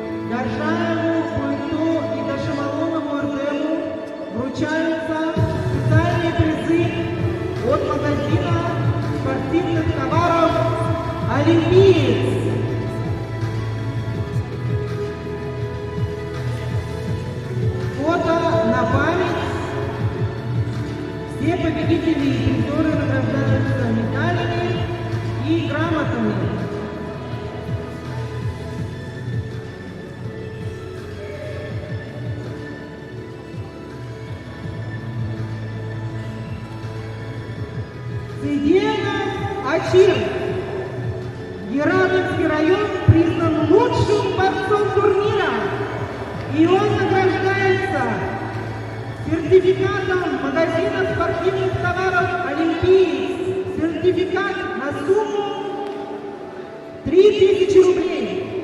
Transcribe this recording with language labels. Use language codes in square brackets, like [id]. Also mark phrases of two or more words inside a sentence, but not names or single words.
[ru] Горжаеву, Буйту и Дашималонову Артему вручаются специальные призы от магазина спортивных товаров «Олимпиец». Фото на память. Все победители и призеры награждаются медалями и грамотами. Циденов Ачир. Яровинский район признан лучшим борцом турнира. И он награждается сертификатом магазина спортивных товаров «Олимпиец». Сертификат на сумму 3000 рублей.